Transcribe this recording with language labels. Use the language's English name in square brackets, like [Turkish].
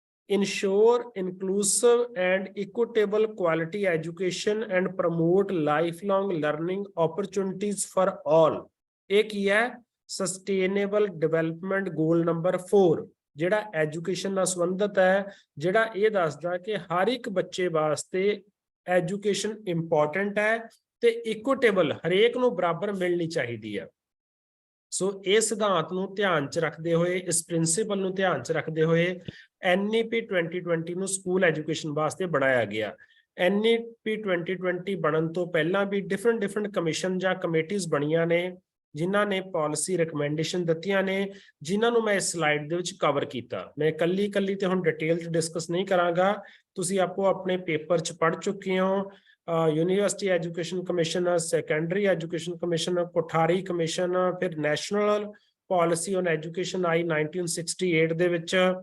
[English] Ensure inclusive and equitable quality education and promote lifelong learning opportunities for all। [Punjabi] ਇਹ ਕੀ ਹੈ? Sustainable Development Goal number 4, ਜਿਹੜਾ education ਨਾਲ ਸੰਬੰਧਿਤ ਹੈ, ਜਿਹੜਾ ਇਹ ਦੱਸਦਾ ਕਿ ਹਰ ਇੱਕ ਬੱਚੇ ਵਾਸਤੇ ਐਜੂਕੇਸ਼ਨ ਇੰਪੋਰਟੈਂਟ ਹੈ ਤੇ ਇਕੁਇਟੇਬਲ, ਹਰੇਕ ਨੂੰ ਬਰਾਬਰ ਮਿਲਣੀ ਚਾਹੀਦੀ ਹੈ। ਸੋ ਇਹ ਸਿਧਾਂਤ ਨੂੰ ਧਿਆਨ 'ਚ ਰੱਖਦੇ ਹੋਏ, ਇਸ ਪ੍ਰਿੰਸੀਪਲ ਨੂੰ ਧਿਆਨ 'ਚ ਰੱਖਦੇ ਹੋਏ NEP 2020 ਨੂੰ ਸਕੂਲ ਐਜੂਕੇਸ਼ਨ ਵਾਸਤੇ ਬਣਾਇਆ ਗਿਆ। NEP 2020 ਬਣਨ ਤੋਂ ਪਹਿਲਾਂ ਵੀ ਡਿਫਰੈਂਟ ਕਮਿਸ਼ਨ ਜਾਂ ਕਮੇਟੀਜ਼ ਬਣੀਆਂ ਨੇ, ਜਿਨ੍ਹਾਂ ਨੇ ਪਾਲਿਸੀ ਰਿਕਮੈਂਡੇਸ਼ਨ ਦਿੱਤੀਆਂ ਨੇ, ਜਿਨ੍ਹਾਂ ਨੂੰ ਮੈਂ ਇਸ ਸਲਾਈਡ ਦੇ ਵਿੱਚ ਕਵਰ ਕੀਤਾ। ਮੈਂ ਇਕੱਲੀ ਤੇ ਹੁਣ ਡਿਟੇਲ 'ਚ ਡਿਸਕਸ ਨਹੀਂ ਕਰਾਂਗਾ, ਤੁਸੀਂ ਆਪੋ ਆਪਣੇ ਪੇਪਰ 'ਚ ਪੜ੍ਹ ਚੁੱਕੇ ਹੋ। [Hindi] University education commission, secondary education commission, Kothari commission, फिर national policy on education I 1968 [Punjabi] ਦੇ ਵਿੱਚ।